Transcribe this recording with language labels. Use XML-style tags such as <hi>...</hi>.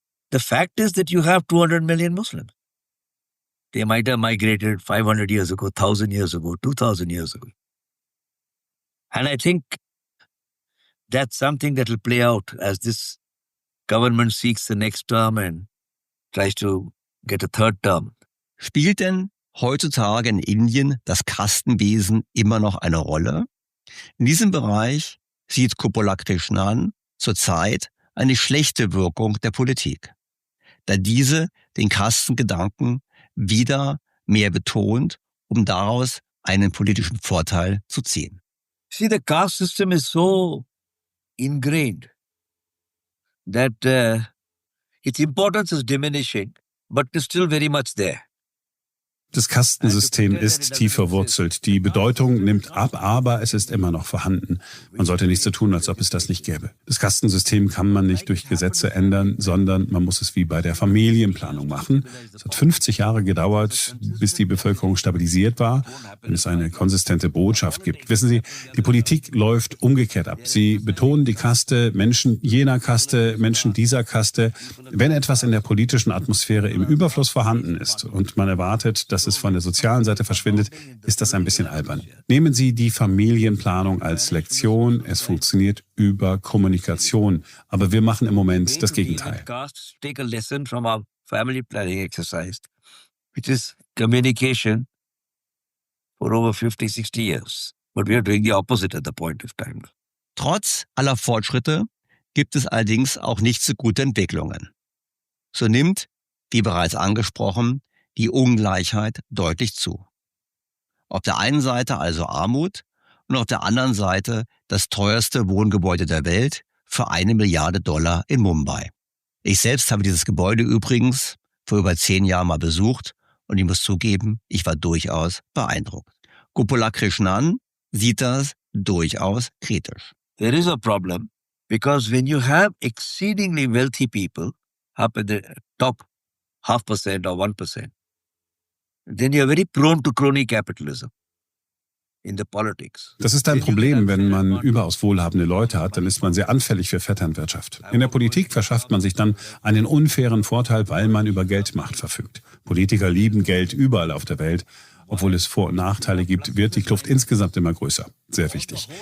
<en>The fact is that you have 200 million Muslims. They might have migrated 500 years ago, 1,000 years ago, 2,000 years ago. And I think that's something that will play out as this government seeks the next term and tries to get a third term.</en> <de>Spielt denn heutzutage in Indien das Kastenwesen immer noch eine Rolle? In diesem Bereich sieht Gopalakrishnan zurzeit eine schlechte Wirkung der Politik, da diese den Kastengedanken wieder mehr betont, um daraus einen politischen Vorteil zu ziehen.</de> <en>See, the caste system is so ingrained that its importance is diminishing, but is still very much there.</en> <de>Das Kastensystem ist tief verwurzelt. Die Bedeutung nimmt ab, aber es ist immer noch vorhanden. Man sollte nichts so tun, als ob es das nicht gäbe. Das Kastensystem kann man nicht durch Gesetze ändern, sondern man muss es wie bei der Familienplanung machen. Es hat 50 Jahre gedauert, bis die Bevölkerung stabilisiert war, wenn es eine konsistente Botschaft gibt. Wissen Sie, die Politik läuft umgekehrt ab. Sie betonen die Kaste, Menschen jener Kaste, Menschen dieser Kaste. Wenn etwas in der politischen Atmosphäre im Überfluss vorhanden ist und man erwartet, dass es von der sozialen Seite verschwindet, ist das ein bisschen albern. Nehmen Sie die Familienplanung als Lektion. Es funktioniert über Kommunikation. Aber wir machen im Moment das Gegenteil.</de> <en>Take a lesson from our family planning exercise, which is communication for over 50, 60 years. But we are doing the opposite at the point of time.</en> <de>Trotz aller Fortschritte gibt es allerdings auch nicht so gute Entwicklungen. So nimmt, wie bereits angesprochen, die Ungleichheit deutlich zu. Auf der einen Seite also Armut und auf der anderen Seite das teuerste Wohngebäude der Welt für $1 Milliarde in Mumbai. Ich selbst habe dieses Gebäude übrigens vor über 10 Jahren mal besucht und ich muss zugeben, ich war durchaus beeindruckt. Gopalakrishnan sieht das durchaus kritisch.</de> <en>There is a problem because when you have exceedingly wealthy people up at the top 0.5% or 1%, then you are very prone to crony capitalism in the politics.</en> <de>Das ist ein Problem, wenn man überaus wohlhabende Leute hat, dann ist man sehr anfällig für Vetternwirtschaft. In der Politik verschafft man sich dann einen unfairen Vorteil, weil man über Geldmacht verfügt. Politiker lieben Geld überall auf der Welt. Obwohl es Vor- und Nachteile gibt, wird die Kluft insgesamt immer größer. Sehr wichtig.</de>